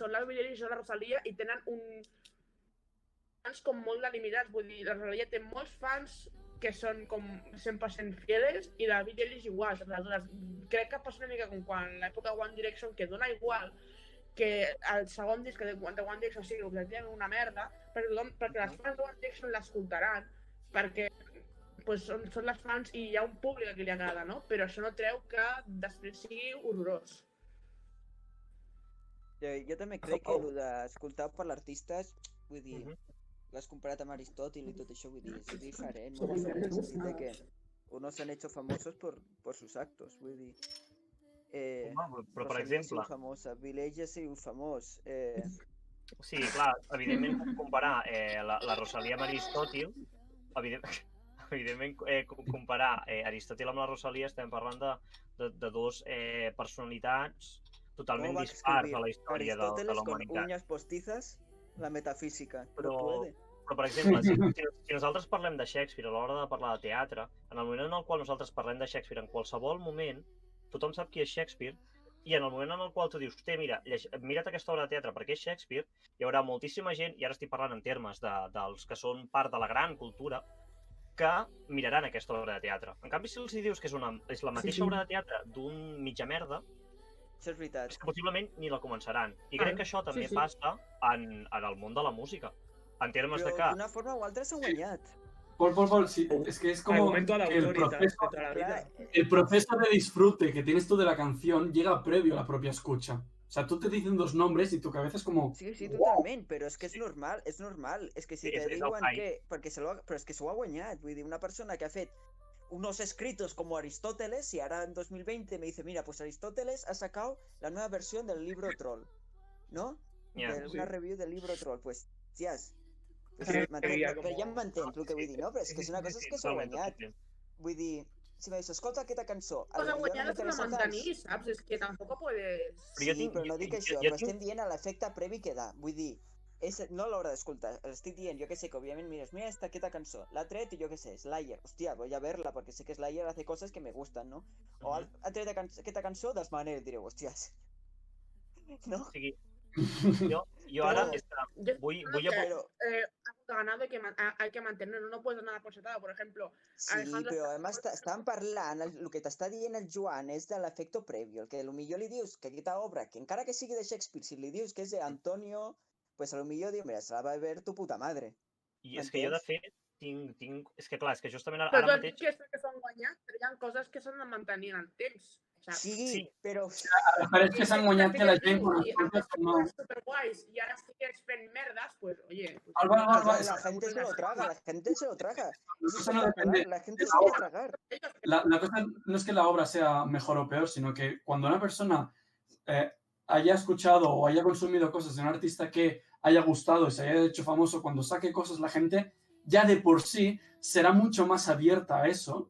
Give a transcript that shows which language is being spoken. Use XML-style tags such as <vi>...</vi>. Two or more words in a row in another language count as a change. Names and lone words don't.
<ca>la Billie Eilish i són la Rosalia i tenen fans com molt delimitats, vull dir, la Rosalia té molts fans que són com 100% fieles i la Billie Eilish igual, crec que passa una mica com quan l'època One Direction, que dona igual que el segon disc de One Direction sigui objectivament una merda, perquè les fans de One Direction l'escoltaran, perquè pues, són les fans i hi ha un públic a qui li agrada, no? Però això no treu que després sigui horrorós. Jo també crec que el d'escoltar per l'artista, vull dir, l'has comparat amb Aristòtil i tot això, vull dir, és diferent, molt diferent, en el sentit de que</ca> <es>unos se han hecho famosos por sus actos,</es> <ca>vull dir. Però, per exemple... famosa, Billie Eilish ha sigut famós. Sí, clar, evidentment comparar la Rosalia amb Aristòtil, evidentment comparar Aristòtil amb la Rosalia estem parlant de dos personalitats totalment dispars a la història de la humanitat.</ca> <es>Aristóteles con uñas postizas, la metafísica,</es> <ca>però</ca> <es>puede.</es> <ca>Però, per exemple, si nosaltres parlem de Shakespeare a l'hora de parlar de teatre, en el moment en el qual nosaltres parlem de Shakespeare, en qualsevol moment, tothom sap qui és Shakespeare, i en el moment en el qual tu dius, mira't aquesta obra de teatre perquè és Shakespeare, hi haurà moltíssima gent, i ara estic parlant en termes dels que són part de la gran cultura, que miraran aquesta obra de teatre. En canvi, si els dius que és la mateixa obra de teatre d'un mitja merda, això és veritat. És que possiblement ni la començaran. I crec que això també passa en el món de la música. En termes de que... Però d'una forma o altra s'ha guanyat. Paul, sí,</ca> <es>es que es como el proceso de disfrute que tienes tú de la canción llega previo a la propia escucha. O sea, tú te dicen dos nombres y tu cabeza es como...</es> <ca>Sí, totalment, però és que és normal, és normal.</ca> <es>És que si te diuen que...</es> <ca>Però és que s'ho ha guanyat, vull dir, una persona que ha fet</ca> <es>unos escritos como Aristóteles y ahora en 2020 me dice, mira, pues Aristóteles ha sacado la nueva versión del libro Troll, ¿no? Una review del libro Troll, pues, tías...</es> <ca>Però ja em m'entens el que vull dir, no? Però és que és una cosa que s'ha guanyat. Vull dir, si me dius, escolta aquesta cançó... Cosa guanyada és la mantenir, saps? És que tampoc puedes... Sí, però no dic això, però estem dient l'efecte previ que da. Vull dir, no a l'hora d'escoltar, estic dient, jo que sé, que òbviament mires, mira aquesta cançó, l'ha tret i jo que sé, Slayer, hòstia,</ca> <es>voy a verla,</es> <ca>perquè sé que</ca> <es>Slayer hace cosas que me gustan, no?</es> <ca>O ha tret aquesta cançó, dels maneres, direu, hòstias, no? Jo ara voy a...</ca> <es>ganado que hay que mantenerlo, no puedes nada por setado, por ejemplo.</es> <ca>Sí, però además estan parlant, el que t'està dient el Joan és de l'efecte previ, el que potser li dius que aquesta obra, que encara que sigui de Shakespeare, si li dius que és d'Antonio, pues a lo millor diu, mira,</ca> <es>se la va ver tu puta madre.</es> <ca>I és que jo, de fet, tinc... És que clar, és que justament ara mateix... Però tot que s'han guanyat, però hi ha coses que s'han de mantenir en el temps. Sí, però... Però és que s'han guanyat que la gent... Superguais, i ara sigues fent merdes,</ca> <es>pues, oye... La gente se lo traga, la gente se lo traga. Eso no depende. La gente se quiere tragar. La cosa no es que la obra sea mejor o peor, sino que cuando una persona haya escuchado o haya consumido cosas de un artista que haya gustado y se haya hecho famoso, cuando saque cosas la gente ya de por sí será mucho más abierta a eso.</es>